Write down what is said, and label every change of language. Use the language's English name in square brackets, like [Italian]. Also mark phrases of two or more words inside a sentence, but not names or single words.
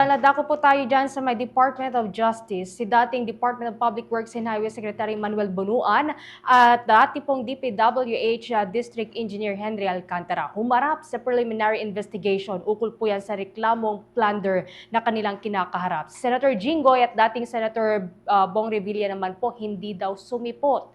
[Filipino] Dako po tayo dyan sa may Department of Justice, si dating Department of Public Works and Highway Secretary Manuel Bunuan at dati pong DPWH District Engineer Henry Alcantara. Humarap sa [English] preliminary investigation. [Filipino] Ukol po yan sa reklamong plunder na kanilang kinakaharap. Senator Jinggoy at dating Senator Bong Revilla naman po hindi daw sumipot.